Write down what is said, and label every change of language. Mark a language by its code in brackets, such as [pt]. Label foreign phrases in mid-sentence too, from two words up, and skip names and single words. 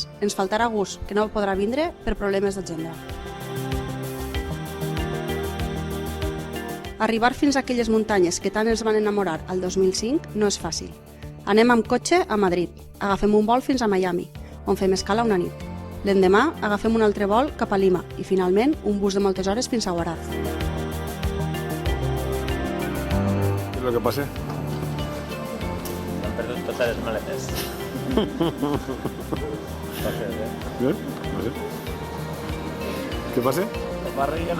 [ca] Ens faltarà Gus, que no podrà vindre per problemes d'agenda. Arribar fins a aquelles muntanyes que tant ens van enamorar al 2005 no és fàcil. Anem amb cotxe a Madrid, agafem un vol fins a Miami, on fem escala una nit. L'endemà agafem un altre vol cap a Lima i finalment un bus de moltes hores fins a Huaraz. [es] ¿Qué es lo que pasa? [ca] Han perdut totes les maletes. [es] ¿Bien? No sé. ¿Qué pasa? La barriguena.